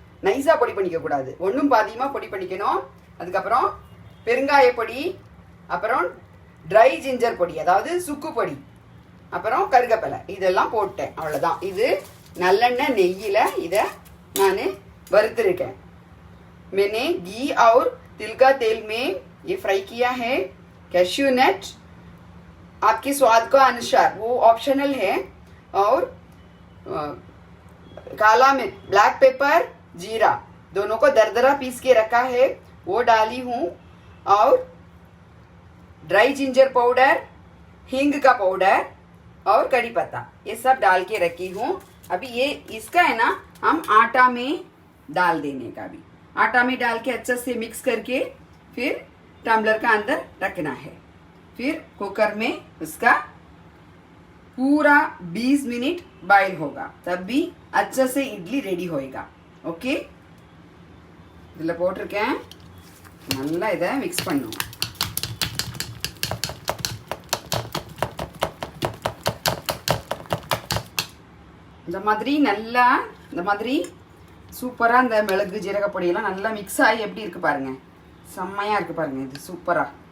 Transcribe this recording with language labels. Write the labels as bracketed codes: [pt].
[ta] நைஸாக பொடி பண்ணிக்கக்கூடாது, ஒன்றும் பாதியமாக பொடி பண்ணிக்கணும். அதுக்கப்புறம் பெருங்காய பொடி, அப்புறம் ட்ரை ஜிஞ்சர் பொடி, அதாவது சுக்கு பொடி, அப்புறம் கருகப்பிலை, இதெல்லாம் போட்டேன். அவ்வளோதான். இது நல்லெண்ணெய் நெய்யில் இதை நான் வறுத்துருக்கேன். [hi] मैंने घी और तिल का तेल में ये फ्राई किया है. कैश्यू नट आपके स्वाद का अनुसार, वो ऑप्शनल है. और काला मिर्च, ब्लैक पेपर, जीरा, दोनों को दरदरा पीस के रखा है, वो डाली हूँ. और ड्राई जिंजर पाउडर, हींग का पाउडर और कड़ी पत्ता, ये सब डाल के रखी हूँ. अभी ये इसका है ना, हम आटा में डाल देने का. भी आटा में डाल के अच्छे से मिक्स करके फिर टम्बलर का अंदर रखना है. फिर कुकर में उसका पूरा 20 मिनट बॉईल होगा, तब भी अच्छे से इडली रेडी होएगा. [ta] ओके, இதில் போட்டிருக்கேன். நல்லா இதை மிக்ஸ் பண்ணுவோம். இந்த மாதிரி சூப்பராக இந்த மிளகு ஜீரக பொடியெல்லாம் நல்லா மிக்ஸ் ஆகி எப்படி இருக்குது பாருங்கள், செம்மையாக இருக்குது பாருங்கள். இது சூப்பராக.